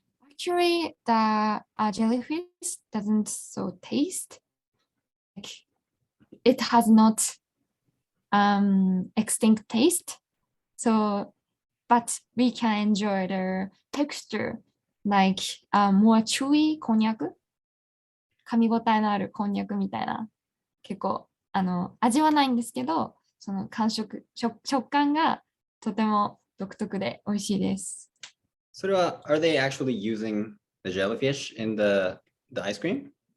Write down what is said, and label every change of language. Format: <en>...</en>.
<en>Actually, the jellyfish doesn't so taste. Like, it has not extinct taste. So, but we can enjoy the texture like more chewy こんにゃく。</en> <ja>噛み応えのあるこんにゃくみたいな。結構味はないんですけど、その食感がとても独特で美味しいです。それは</ja> <en>are they actually using the jellyfish in the ice cream?</en>